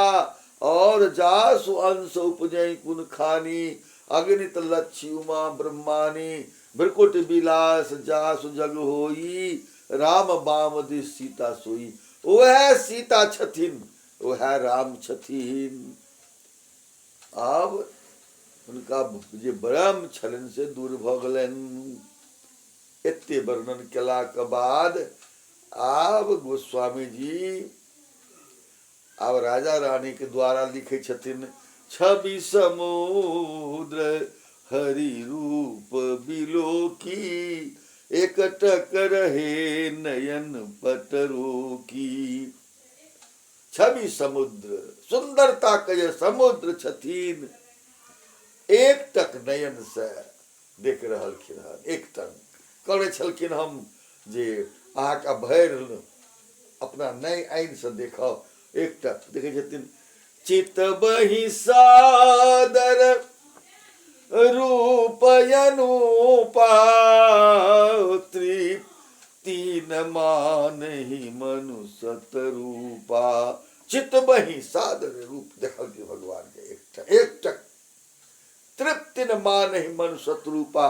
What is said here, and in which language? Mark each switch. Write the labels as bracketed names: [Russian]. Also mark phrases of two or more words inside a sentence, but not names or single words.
[Awadhi] और जासु अंश उपजय कुन खानी, अगणित लक्ष्मी उमा ब्रह्मानी। भ्रिकुट विलास जासु जग होई, राम बाम दिस सीता सोई। [Maithili] वह सीता छथिन, वह राम छथिन। अब उनका जे ब्रह्म छलन से दूर भ गेलन। एते वर्णन केला के बाद आब गोस्वामी जी अब राजा रानी के द्वारा लिखे छथिन। [Awadhi] छवि समुद्र हरि रूप बिलोकी, एकटक रहे नयन पटरो की। [Maithili] छवि समुद्र, सुंदरता के ये समुद्र छथिन। एक टक नयन से देख रहलखिन हन। एक टक करे छलखिन हम जे अहाँ का भैर अपना नए आइन से देखब। एक टक देखे छथिन। [Awadhi] चित बहि सादर रूप अनुपा, तृप्ति न मानहि मनु सतरूपा। चित बहि सादर रूप [Maithili] देखल के भगवान के एक टक [Awadhi] तृप्ति न मानहि मनु सतरूपा।